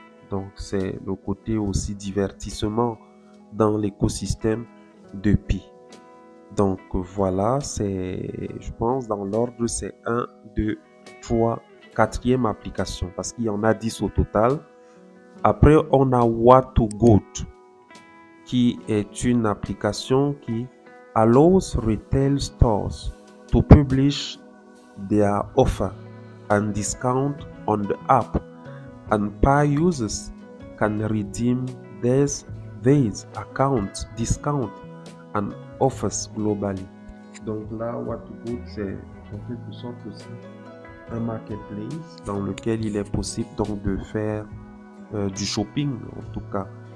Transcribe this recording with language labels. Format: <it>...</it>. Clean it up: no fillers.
<fr>Donc, c'est le côté aussi divertissement dans l'écosystème de Pi. Donc voilà, je pense dans l'ordre, c'est 1, 2, 3, quatrième application parce qu'il y en a 10 au total. Après, on a What2Good qui est une application qui</fr> <en>allows retail stores to publish their offer and discount on the app, and Pi users can redeem these account discount and offers globally.</en> <fr>Donc là, What2Good, c'est en quelque sorte aussi un marketplace dans lequel il est possible donc de faire du shopping en tout cas.</fr>